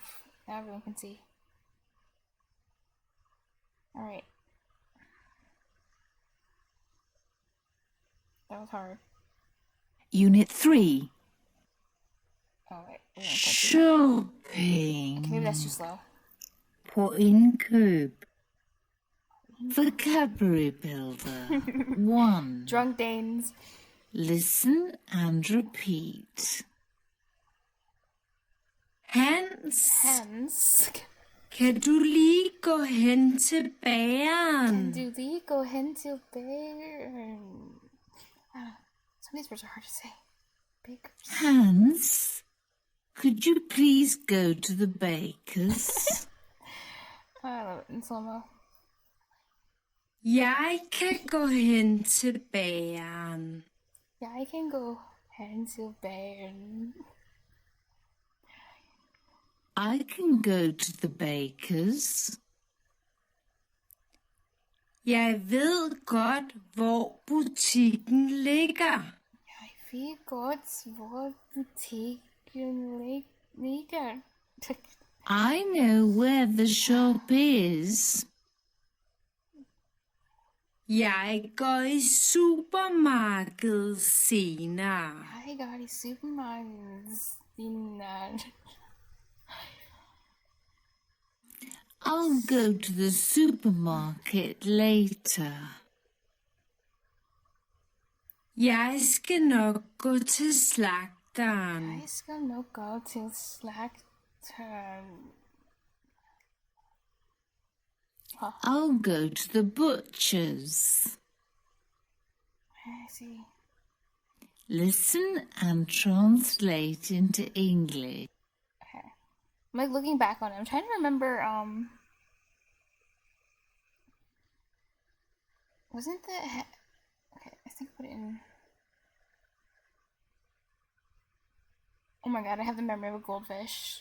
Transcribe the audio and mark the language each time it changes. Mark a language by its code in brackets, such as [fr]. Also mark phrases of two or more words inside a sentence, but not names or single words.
[en] Now everyone can see. All right. That was hard. Unit 3. Oh wait. Shopping. Okay, maybe that's too slow. [da] På indkøb. [en] Vocabulary builder. 1. Drunk Danes. Listen and repeat. Hence. [da] Kan du lige gå hen til bageren? Can du lige gå hen til bageren? [en] Some of these words are hard to say. Bakers. Hans, could you please go to the baker's? I love it in slow-mo. [da] Jeg kan gå hen til bageren. Jeg kan gå hen til bageren. [en] I can go to the baker's. [da] Jeg ved godt, hvor butikken ligger. Jeg ved godt, hvor butikken ligger. [en] I know where the shop is. [da] Jeg går i supermarkedet senere. Jeg går i supermarkedet senere. [en] I'll go to the supermarket later. [da] Jeg skal nok gå til slagteren. Jeg skal nok gå til slagteren. [en] I'll go to the butcher's. I see. Listen and translate into English. Okay. I'm like looking back on it. I'm trying to remember, wasn't the, okay, I think I put it in, oh my god, I have the memory of a goldfish.